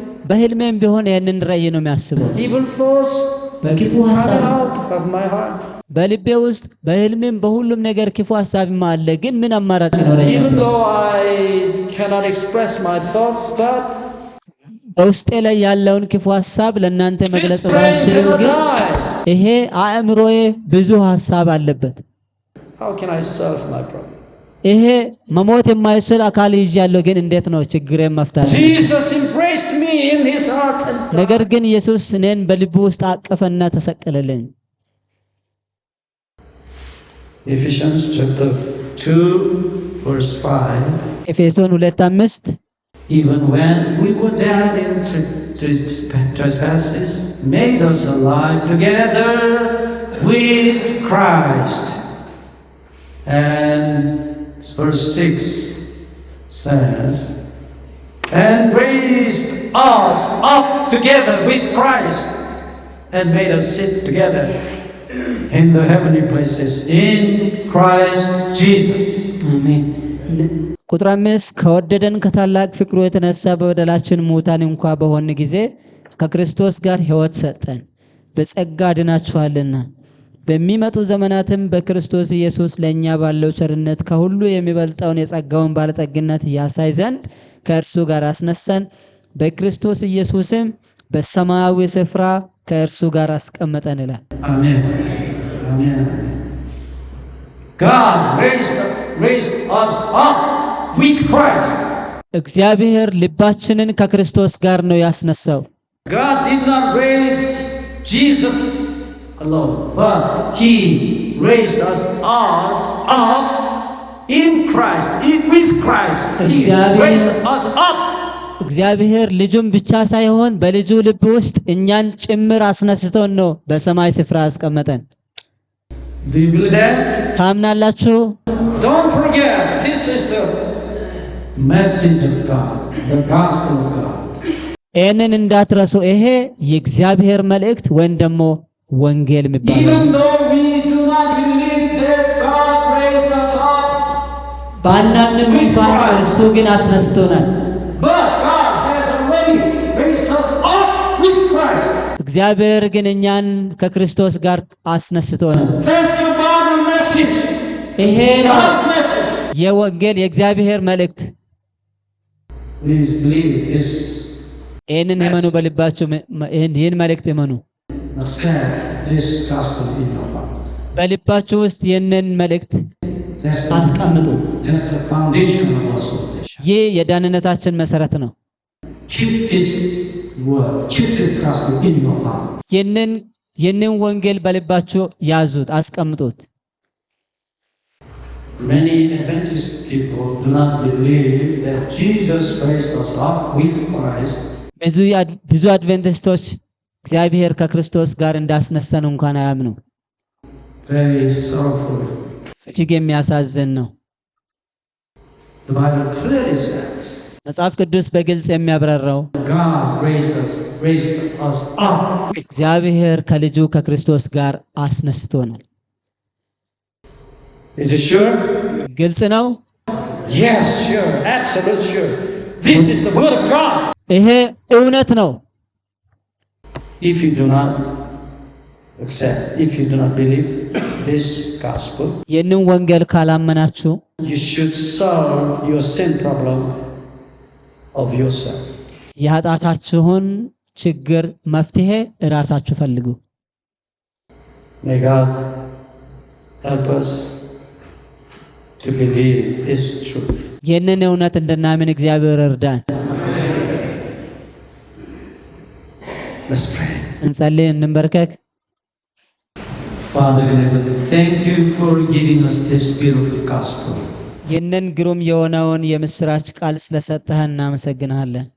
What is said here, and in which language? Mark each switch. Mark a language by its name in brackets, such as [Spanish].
[Amharic] በህልሜም ቢሆን ይሄንን ራእይ ነው የሚያስበው። [English] evil thoughts [Amharic] በክፉ [English] coming [Amharic] ሐሳብ [English] out of my heart. [Amharic] በልቤ ውስጥ በህልሜም በሁሉም ነገር ክፉ ሐሳብማ አለ። ግን ምን አማራጭ ይኖረኛል? [English] Even though I cannot express my thoughts, but [Amharic] በውስጤ ላይ ያለውን ክፉ ሐሳብ ለእናንተ መግለጽ [English] this brain [Amharic] ባልችልም [English] cannot [Amharic] ግን [English] die. [Amharic] ይሄ አእምሮዬ ብዙ ሐሳብ አለበት። [English] How can I solve my problem? [Amharic] ይሄ መሞት የማይችል አካል ይዣለሁ። ግን እንዴት ነው ችግሬን መፍታት? [English] Jesus embraced me in his heart and died. [Amharic] ነገር ግን ኢየሱስ እኔን በልቡ ውስጥ አቀፈና ተሰቀለልኝ። [English] Ephesians chapter 2 verse 5. [Amharic] ኤፌሶን 2:5 [English] Even when we were dead in trespasses, made us alive together with Christ. And verse 6 says, and raised us up together with Christ and made us sit together in the heavenly places in Christ Jesus. [Amharic] አሜን። ቁጥር 5 ከወደደን ከታላቅ ፍቅሩ የተነሳ በበደላችን ሙታን እንኳ በሆን ጊዜ ከክርስቶስ ጋር ሕይወት ሰጠን። በጸጋ ድናችኋልና በሚመጡ ዘመናትም በክርስቶስ ኢየሱስ ለኛ ባለው ቸርነት ከሁሉ የሚበልጠውን የጸጋውን ባለጠግነት ያሳይ ዘንድ ከእርሱ ጋር አስነሳን። በክርስቶስ ኢየሱስም በሰማያዊ ስፍራ ከእርሱ ጋር አስቀመጠን ይላል። [English] Amen. Amen. God raised us up with Christ. [Amharic] እግዚአብሔር ልባችንን ከክርስቶስ ጋር ነው ያስነሳው። [English] God did not raise Jesus alone, but He raised us up in Christ, with Christ. He raised us up. [Amharic] እግዚአብሔር ልጁን ብቻ ሳይሆን በልጁ ልብ ውስጥ እኛን ጭምር አስነስቶን ነው በሰማይ ስፍራ አስቀመጠን። [English] Do you believe that? [Amharic] ታምናላችሁ? [English] Don't forget, this is the message of God, the gospel of God. [Amharic] ይህንን እንዳትረሱ። ይሄ የእግዚአብሔር መልእክት ወይም ደግሞ ወንጌል የሚባለው [English] Even though we do not believe that God raised us up, [Amharic] ባናምንም እንኳን እርሱ ግን አስነስቶናል። [English] but God has already raised us up with Christ. [Amharic] እግዚአብሔር ግን እኛን ከክርስቶስ ጋር አስነስቶናል። [English] That's the Bible message. [Amharic] ይሄ ነው [English] God's message. [Amharic] የወንጌል የእግዚአብሔር መልእክት። [English] Please believe this. [Amharic] ይህንን እመኑ፣ በልባችሁ ይህን መልእክት እመኑ። [English] Accept this gospel in your heart. [Amharic] በልባችሁ ውስጥ ይህንን መልእክት [English] That's [Amharic] አስቀምጡ። [English] the foundation of our salvation. [Amharic] ይህ የዳንነታችን መሰረት ነው። [English] Keep this word, keep this gospel in your heart. [Amharic] ይህንን ወንጌል በልባችሁ ያዙት፣ አስቀምጡት። [English] Many Adventist people do not believe that Jesus raised us up with Christ. [Amharic] ብዙ አድቬንቲስቶች እግዚአብሔር ከክርስቶስ ጋር እንዳስነሳን እንኳን አያምኑ። [English] Very sorrowful. [Amharic] እጅግ የሚያሳዝን ነው። [English] The Bible clearly says [Amharic] መጽሐፍ ቅዱስ በግልጽ የሚያብራራው [English] God raised us up. [Amharic] እግዚአብሔር ከልጁ ከክርስቶስ ጋር አስነስቶናል። [English] Is it sure? [Amharic] ግልጽ ነው? [English] Yes, sure. Absolutely sure. This is the word of God. [Amharic] ይሄ እውነት ነው። [English] If you do not accept, if you do not believe this gospel, [Amharic] ይህንን ወንጌል ካላመናችሁ [English] you should solve your sin problem of yourself. [Amharic] የኃጢአታችሁን ችግር መፍትሄ እራሳችሁ ፈልጉ። [English] May God help us to believe this truth. [Amharic] ይህንን እውነት እንድናምን እግዚአብሔር እርዳን። [English] Let's pray. [Amharic] እንጸልይ፣ እንበርከክ። [English] Father in heaven, thank you for giving us this beautiful gospel. [Amharic] ይህንን ግሩም የሆነውን የምስራች ቃል ስለሰጠህ እናመሰግንሃለን።